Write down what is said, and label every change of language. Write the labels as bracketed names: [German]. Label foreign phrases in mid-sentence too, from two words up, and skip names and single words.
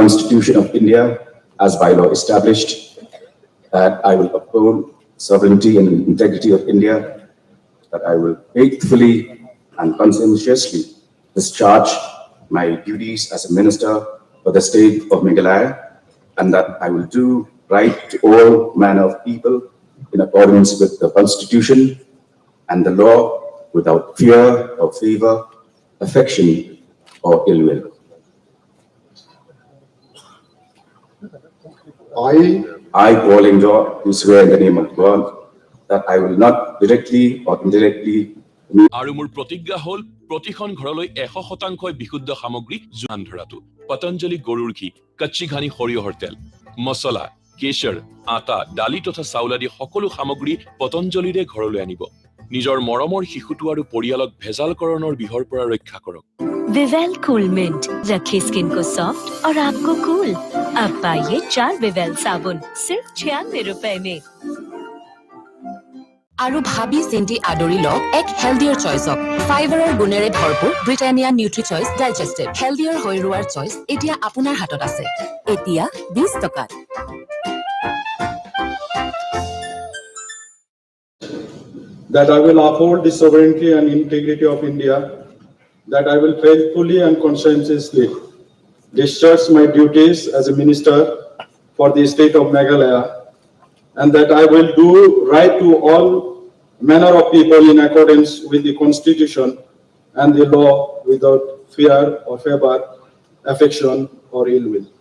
[English] Constitution of India as by law established, that I will uphold sovereignty and integrity of India, that I will faithfully and conscientiously discharge my duties as a minister for the state of Meghalaya, and that I will do right to all manner of people in accordance with the Constitution and the law, without fear or favor, affection or ill will. I, Paul Lingdo, do swear in the name of God that I will not directly or indirectly [Assamese] আৰু মোৰ প্ৰতিজ্ঞা হ'ল প্ৰতিখন ঘৰলৈ 100% বিশুদ্ধ সামগ্ৰী যোগান ধৰাটো। পতঞ্জলি গৰুৰ ঘি, কচ্চি ঘানি সৰিয়হৰ তেল, মছলা, কেশৰ, আটা, দালি তথা চাউল আদি সকলো সামগ্ৰী পতঞ্জলিৰে ঘৰলৈ আনিব। নিজৰ মৰমৰ শিশুটো আৰু পৰিয়ালক ভেজালকৰণৰ বিহৰ পৰা ৰক্ষা কৰক। [Hindi] विवेल कूल मिंट रखे स्किन को सॉफ्ट और आपको कूल। अब पाइए 4 विवेल साबुन सिर्फ 96 रुपए में। [Assamese] আৰু ভাবি চিন্তি আদৰি লওক এক [English] healthier choiceক [Assamese] ফাইবাৰৰ গুণেৰে ভৰপূৰ ব্ৰিটানিয়া নিউট্ৰি চইচ ডাইজেষ্টেড হেলদিয়াৰ হৈ ৰোৱাৰ চইচ এতিয়া আপোনাৰ হাতত আছে এতিয়া 20 টকাত [English] that I will uphold the sovereignty and integrity of India, that I will faithfully and conscientiously discharge my duties as a minister for the state of Meghalaya, and that I will do right to all manner of people in accordance with the Constitution and the law without fear or favor, affection or ill will.